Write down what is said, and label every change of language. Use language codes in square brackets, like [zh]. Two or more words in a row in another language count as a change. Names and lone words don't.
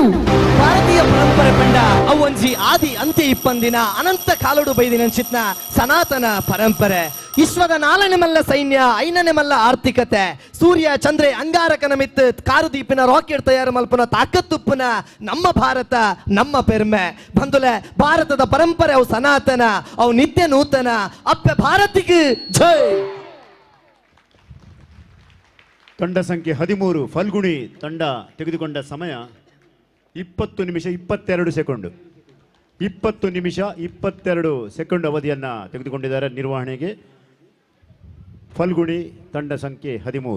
[tcy] ಭಾರತೀಯ ಪರಂಪರೆ ಪಂಡ ಅವೊಂಜಿ ಆದಿ ಅಂತ್ಯ ಇಪ್ಪಂದಿನ ಅನಂತ ಕಾಲೋಡು ಬೈದಿನ ಚಿತ್ನ ಸನಾತನ ಪರಂಪರೆ ವಿಶ್ವದ 4ನೇ ಮಲ್ಲ ಸೈನ್ಯ 5ನೇ ಮಲ್ಲ ಆರ್ಥಿಕತೆ ಸೂರ್ಯ ಚಂದ್ರೆ ಅಂಗಾರಕನ ಮಿತ್ ಕಾರು ದೀಪಿನ ರಾಕೆಟ್ ತಯಾರು ಮಲ್ಪನ ತಾಕತ್ತುಪ್ಪನ ನಮ್ಮ ಭಾರತ ನಮ್ಮ ಪೆರ್ಮೆ ಬಂದುಲೆ ಭಾರತದ ಪರಂಪರೆ ಅವು ಸನಾತನ ಅವು ನಿತ್ಯ ನೂತನ ಅಪ್ಪೆ ಭಾರತಿಗೆ ಜೈ. [kn] ತಂಡ ಸಂಖ್ಯೆ 13 ಫಲ್ಗುಣಿ ತಂಡ ತೆಗೆದುಕೊಂಡ ಸಮಯ 20 ನಿಮಿಷ 22 ಸೆಕೆಂಡು 20 ನಿಮಿಷ 22 ಸೆಕೆಂಡ್ ಅವಧಿಯನ್ನು ತೆಗೆದುಕೊಂಡಿದ್ದಾರೆ ನಿರ್ವಹಣೆಗೆ ಫಲ್ಗುಣಿ ತಂಡ ಸಂಖ್ಯೆ 13.